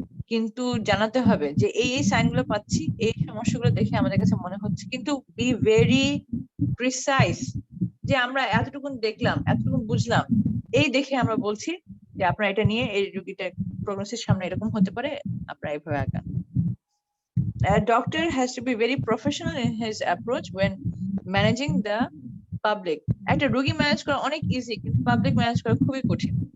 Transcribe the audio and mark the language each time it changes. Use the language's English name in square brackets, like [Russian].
[Bangla] কিন্তু জানাতে হবে যে এই সাইনগুলো পাচ্ছি, এই সমস্যাগুলো দেখে আমাদের কাছে মনে হচ্ছে, কিন্তু বি ভেরি প্রিসাইজ যে আমরা এতটুকুন দেখলাম, এতটুকুন বুঝলাম, এই দেখে আমরা বলছি যে আপনারা এটা নিয়ে এই রোগীটা প্রগনোসিস সামনে এরকম হতে পারে, আপনারা এইভাবে আগান। [English] A doctor has to be very professional in his approach when managing the public. [Bangla] একটা রোগী ম্যানেজ করা অনেক ইজি, কিন্তু পাবলিক ম্যানেজ করা খুবই কঠিন।